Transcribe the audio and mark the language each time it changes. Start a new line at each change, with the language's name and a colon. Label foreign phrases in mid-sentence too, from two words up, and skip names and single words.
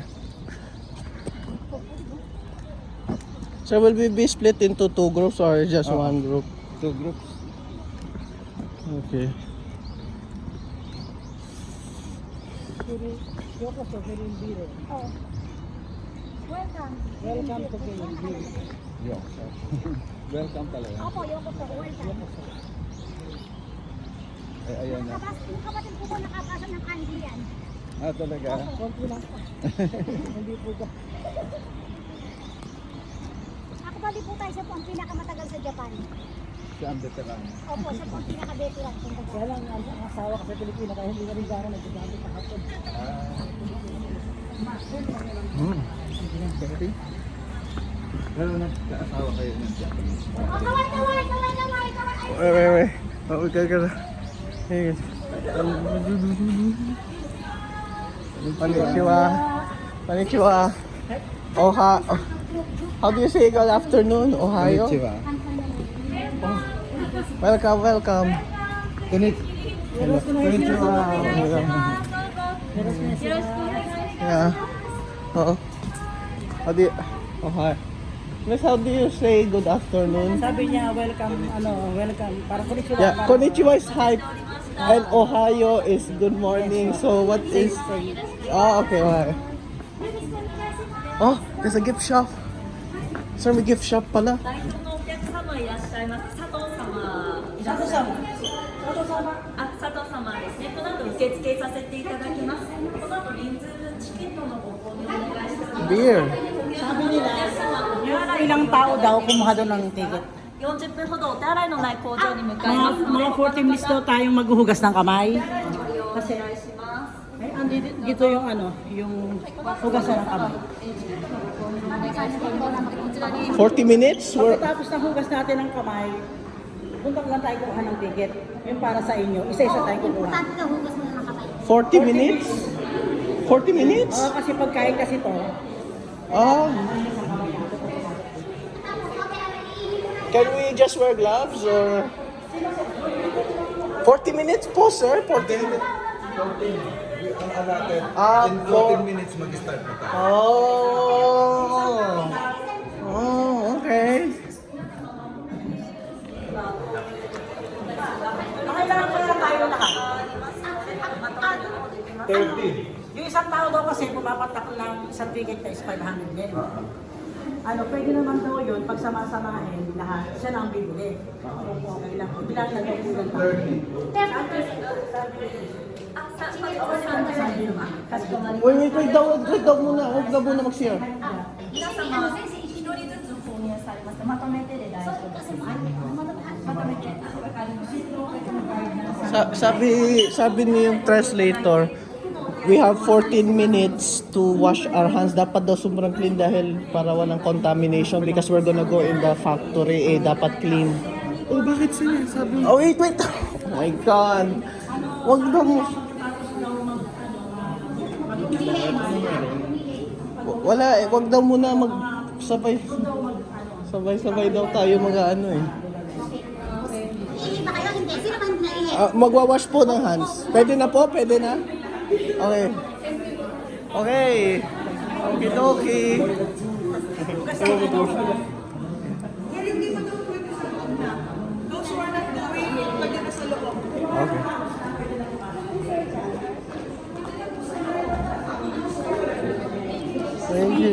English: So will we be split into two groups or just one group? Two groups. Okay. Welcome. Welcome to Kirin. Welcome talaga.
Filipino: Opo, welcome. Ayan na. Kapatid ko nakapasa ng kanji yan. Talaga? Konti lang po. Hindi po ka. Ako bali po tayo sa po ang pinakamatagal sa Japan. Siya ang veteran. Opo, sa po ang pinaka-veteran. Kaya lang ang asawa ka sa Pilipina kaya hindi na rin gano'n nagsasabi sa hapon. Pero nagkaasawa kayo ng Japanese.
English: Wait. Oh, okay. Hey. Konnichiwa. How do you say good afternoon, Ohio? Konnichiwa. Welcome. Konnichiwa. Yeah. How do you... Ohio. Miss, how do you say good afternoon?
Filipino: Sabi niya, welcome. Parang konnichiwa.
English: Yeah, konnichiwa is hi. And Ohio is good morning. So what is... Oh, okay. Okay. Oh, there's a gift shop.
Filipino: Sir, may
English: gift shop
Filipino: pala. Beer. Sabi nila, ilang tao daw kumuha doon ng ticket.
Japanese: 40 分ほどお手洗いのない工場に向かいますので
Filipino: Mga 40 minutes daw tayong maghuhugas ng kamay.
Japanese: お願いします
Filipino: Ay, dito yung yung hugasan ng kamay.
English: 40 minutes?
Filipino: Pagkatapos ng hugas natin ng kamay, punta lang tayo kuha ng ticket. Yung para sa inyo, isa-isa tayo kukuha.
English: 40 minutes? 40 40 minutes?
Filipino: Oo, kasi pagkain kasi to.
English: Ah. Can we just wear gloves or 40 minutes po, sir? 40 minutes.
Filipino: 14. Ang allotted.
English: In 14 minutes
Filipino: mag-start na tayo.
English: Oh. Oh, okay.
Filipino: Kailangan ko lang tayo lahat. 30. Yung isang tao daw kasi pumapatak ng isang ticket na is 500 din. Ano, pwede naman daw yun, pag sama-samahin lahat, siya na ang bibili. Okay lang. Bilang na daw kulang tayo. 30. Wait daw muna. Huwag daw muna mag-share.
Japanese: 皆様、先生一人ずつ購入されますか？まとめてで大丈夫ですか？まとめて。
Filipino: Sabi ni yung
English: translator, we have 14 minutes to wash our hands.
Filipino: Dapat daw sobrang clean dahil para walang contamination
English: because we're gonna go in the factory.
Filipino: Dapat clean. Oh, bakit sila? Sabi
English: Oh, wait. Oh my God.
Filipino: Wag daw mo. Wala wag daw muna magsabay. Sabay daw tayo mag-ano eh. Magwawash po ng hands. Pwede na po? Pwede na?
English: Okay. Okay. Okie-dokie. Okay. Thank you.